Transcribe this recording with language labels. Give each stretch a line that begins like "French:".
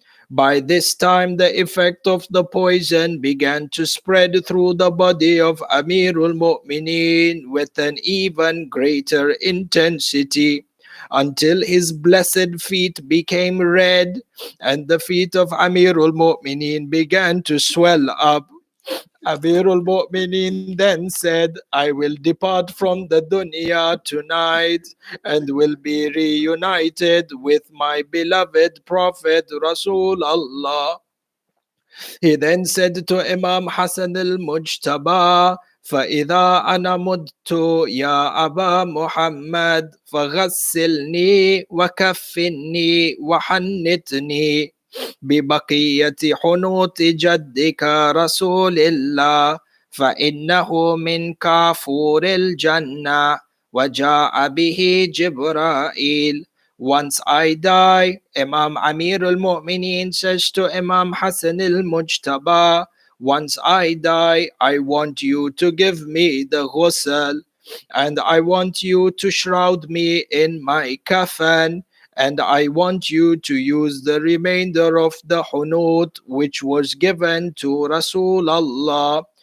English: By this time, the effect of the poison began to spread through the body of Amirul Mu'mineen with an even greater intensity, until his blessed feet became red, and the feet of Amirul Mu'mineen began to swell up. Amirul Mu'mineen then said, I will depart from the dunya tonight and will be reunited with my beloved Prophet Rasulullah. He then said to Imam Hassan al-Mujtaba,
Arabic: فإذا أنا مت يا أبا محمد فغسلني وكفني وحنتني ببقية حنوط جدك رسول الله، فإنه من كافور الجنة. وجاء به جبرائيل.
English: Once I die, Imam Amir al-Mu'mineen says to Imam Hassan al-Mujtaba, once I die, I want you to give me the ghusl, and I want you to shroud me in my kafan, and I want you to use the remainder of the hunut which was given to Rasulullah.